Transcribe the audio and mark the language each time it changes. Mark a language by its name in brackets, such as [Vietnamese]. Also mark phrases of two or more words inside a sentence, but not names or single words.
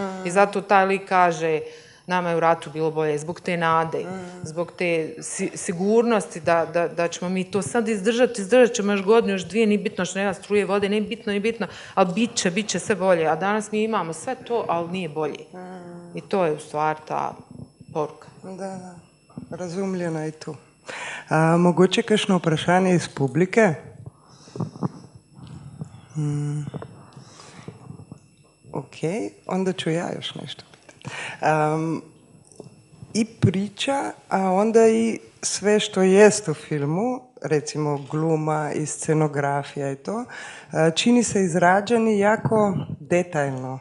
[Croatian] I zato taj lik kaže nama je u ratu bilo bolje, zbog te nade, zbog te sigurnosti da ćemo mi to sad izdržat ćemo još godinu, još dvije, nije bitno što nema struje, vode, nije bitno, ali bit će sve bolje. A danas mi imamo sve to, ali nije bolje. I to je u stvari ta poruka. [Slovenian] Da, razumljena je tu. Mogoče kakšno vprašanje iz publike? [Croatian] Ok, onda ću ja još nešto pitati. I priča, a onda i sve što jest u filmu, recimo gluma i scenografija i to, čini se izrađeni jako detaljno.